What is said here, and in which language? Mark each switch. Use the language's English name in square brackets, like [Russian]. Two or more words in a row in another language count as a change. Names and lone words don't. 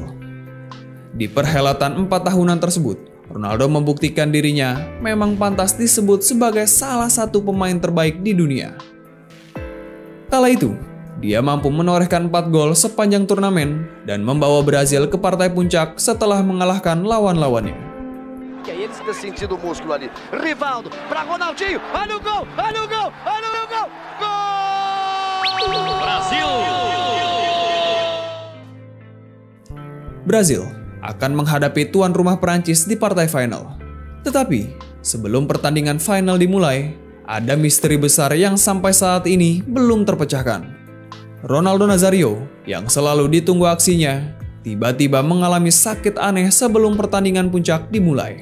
[Indonesian] Di perhelatan 4 tahunan tersebut, Ronaldo membuktikan dirinya memang pantas disebut sebagai salah satu pemain terbaik di dunia. Kala itu, dia mampu menorehkan 4 gol sepanjang turnamen dan membawa Brazil ke partai puncak setelah mengalahkan lawan-lawannya. [Portuguese] Ele está sentindo o músculo ali. Rivaldo para Ronaldinho. Olha o gol, olha o gol, olha o gol. Gol! Brasil. [Indonesian] Brazil akan menghadapi tuan rumah Prancis di partai final. Tetapi, sebelum pertandingan final dimulai, ada misteri besar yang sampai saat ini belum terpecahkan. Ronaldo Nazario, yang selalu ditunggu aksinya, tiba-tiba mengalami sakit aneh sebelum pertandingan puncak dimulai.